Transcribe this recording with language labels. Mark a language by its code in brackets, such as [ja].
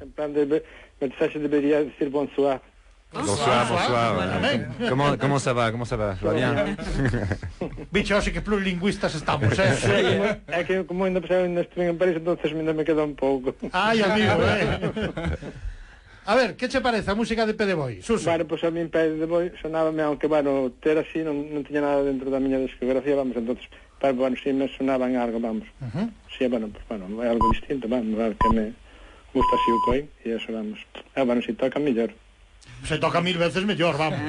[es] En plan de mensaje debería decir bonsoir. [fr] Bonsoir, bonsoir. [es] Amén. [fr] Comment ça va? Comment ça va? Va bien? [es] Bicho, así que plurilingüistas estamos, É que como ainda estuve en París, entonces ainda me queda un pouco. [gl] Ai, amigo, A ver, que che parece a música de Pé de Boi? Suso. Bueno, pues a mí Pé de Boi sonábame, aunque, bueno, ter así non tiña nada dentro da miña discografía, vamos, entonces, pero, bueno, sí me sonaban algo, vamos. Sí, bueno, pues, bueno, é algo distinto, vamos, algo que me gusta así o coi, e eso, vamos. Bueno, si toca mellor. Se toca 1000 veces mellor, vamos.